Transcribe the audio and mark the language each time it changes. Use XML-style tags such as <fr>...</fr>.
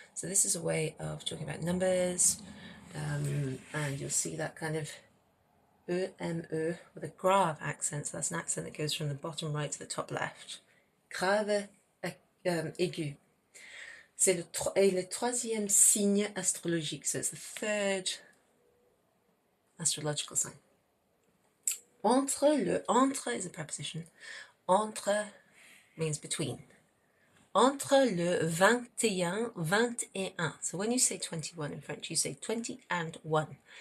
<en>So this is a way of talking about numbers, and you'll see that kind of E-M-E with a grave accent. So that's an accent that goes from the bottom right to the top left.</en> <fr>Grave aigu. C'est le troisième signe astrologique.</fr> <en>So it's the 3rd astrological sign. Entre is a preposition. Entre means between.</en> <fr>Entre le 21, 21.</fr> <en>So when you say 21 in French, you say 20 and 1.</en>